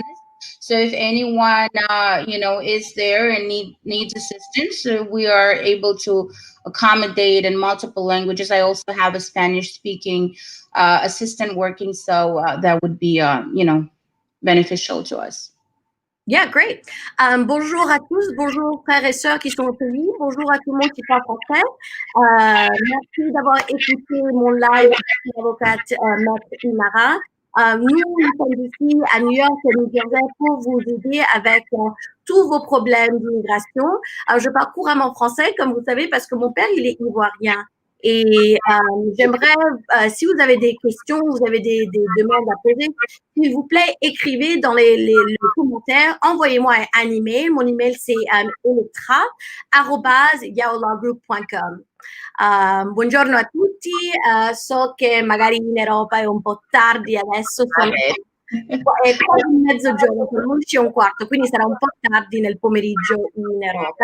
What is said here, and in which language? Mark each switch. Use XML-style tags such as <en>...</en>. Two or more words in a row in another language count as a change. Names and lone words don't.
<en>So if anyone, is there and needs assistance, we are able to accommodate in multiple languages. I also have a Spanish-speaking assistant working, so that would be, beneficial to us. Yeah, great.</en> <fr>Bonjour à tous, bonjour frères et sœurs qui sont au pays, bonjour à tout le monde qui parle français. Merci d'avoir écouté mon live avec l'avocate Maître Inara. Nous sommes ici à New York et New Jersey pour vous aider avec tous vos problèmes d'immigration. Je parle couramment français, comme vous savez, parce que mon père, il est ivoirien. Et j'aimerais, si vous avez des questions, vous avez des demandes à poser, s'il vous plaît, écrivez dans les commentaires, envoyez-moi un email. Mon email, c'est elektra@yaolawgroup.com.</fr> <it>Buongiorno a tutti, so che magari in Europa è un po' tardi adesso, sono è quasi mezzogiorno, sono 11:15, quindi sarà un po' tardi nel pomeriggio in Europa.</it>